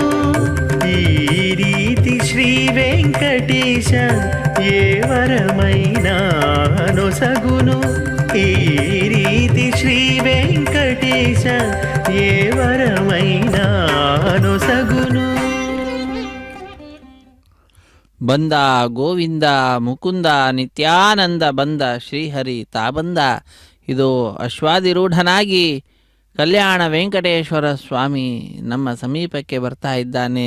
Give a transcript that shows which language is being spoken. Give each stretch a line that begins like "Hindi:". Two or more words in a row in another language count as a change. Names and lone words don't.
Telugu: ఈ రీతి శ్రీ వెంకటేశ ఏ వరమైనా నొసగును. ఈ రీతి శ్రీ వెంకటేశ ఏ వరమైనా నొసగును.
Kannada: ಬಂದ ಗೋವಿಂದ ಮುಕುಂದ ನಿತ್ಯಾನಂದ ಬಂದ ಶ್ರೀಹರಿ ತಾ ಬಂದ. ಇದು ಅಶ್ವಾದಿರೂಢನಾಗಿ ಕಲ್ಯಾಣ ವೆಂಕಟೇಶ್ವರ ಸ್ವಾಮಿ ನಮ್ಮ ಸಮೀಪಕ್ಕೆ ಬರ್ತಾ ಇದ್ದಾನೆ.